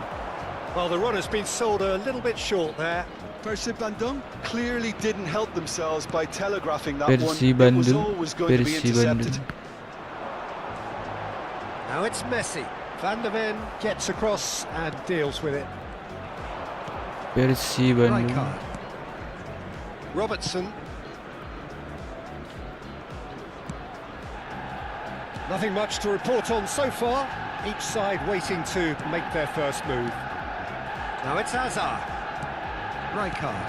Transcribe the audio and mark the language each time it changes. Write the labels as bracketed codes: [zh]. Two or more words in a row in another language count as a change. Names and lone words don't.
[en] Well, the runner's been sold a little bit short there. Persib Bandung clearly didn't help themselves by telegraphing that Persib one. It was Bandung, always going to be intercepted. Now it's Messi. Van der Ven gets across and deals with it. Persib Bandung. Rijkaard. Robertson. Nothing much to report on so far. Each side waiting to make their first move. Now it's Azar. Rijkaard.